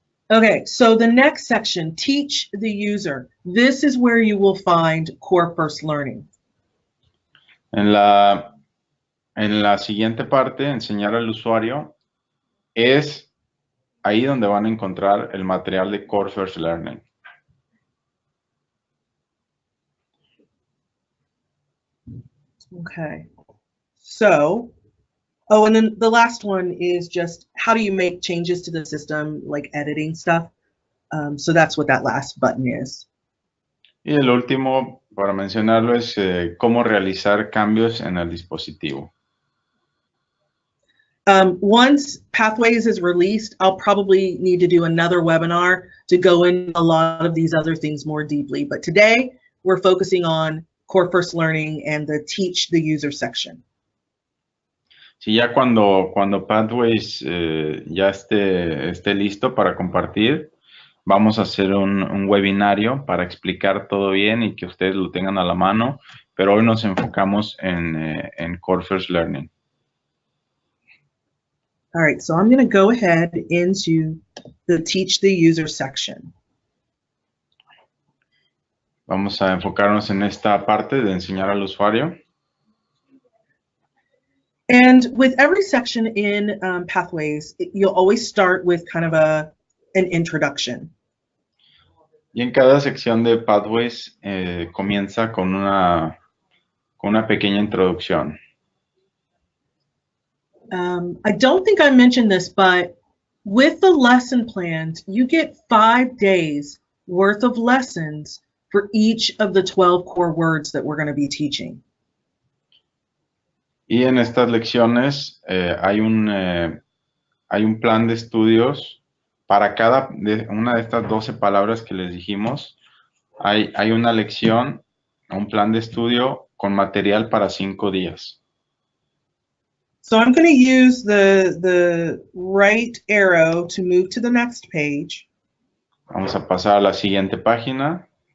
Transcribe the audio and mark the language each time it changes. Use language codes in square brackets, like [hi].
[en] Okay, so the next section, teach the user. This is where you will find Core First Learning. [es] En la siguiente parte, enseñar al usuario, es ahí donde van a encontrar el material de Core First Learning. [en] Okay, so, oh, and then the last one is just how do you make changes to the system, like editing stuff. So that's what that last button is. [es] Y el último, para mencionarlo, es cómo realizar cambios en el dispositivo. [en] Once Pathways is released, I'll probably need to do another webinar to go into a lot of these other things more deeply. But today, we're focusing on Core First Learning and the Teach the User section. [es] Sí, ya cuando Pathways ya esté listo para compartir, vamos a hacer un webinario para explicar todo bien y que ustedes lo tengan a la mano, pero hoy nos enfocamos en Core First Learning. [en] All right, so I'm going to go ahead into the Teach the User section. [es] Vamos a enfocarnos en esta parte de enseñar al usuario. [en] And with every section in Pathways, you'll always start with kind of an introduction. [es] Y en cada sección de Pathways comienza con una pequeña introducción. [en] I don't think I mentioned this, but with the lesson plans, you get 5 days worth of lessons for each of the 12 core words that we're going to be teaching. [es] Y en estas lecciones hay un plan de estudios para una de estas 12 palabras que les dijimos. Hay una lección, un plan de estudio con material para 5 días. [en] So I'm going to use the right arrow to move to the next page. [es] Vamos a pasar a la siguiente página.